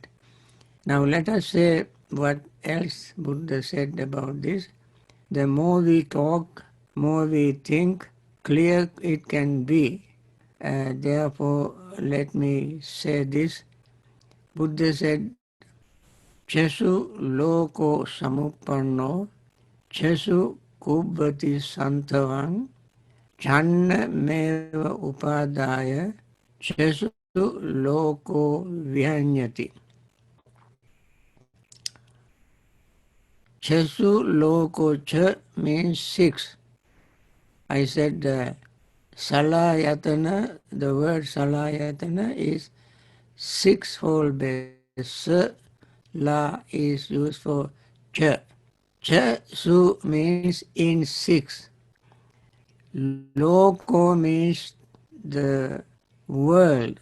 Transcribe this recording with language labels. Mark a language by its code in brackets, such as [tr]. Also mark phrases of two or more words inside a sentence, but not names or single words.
[en] Now let us say what else Buddha said about this. The more we talk, more we think, clear it can be. Therefore, let me say this. Buddha said, [pi] Chesu loko samuppanno, chesu kubbati santavang, channa meva upadaya, chesu loko vihanyati. Chesu loko cha [en] means six. I said salayatana, the word salayatana is sixfold base. Sa, la is used for cha. Chasu means in six. Loko means the world.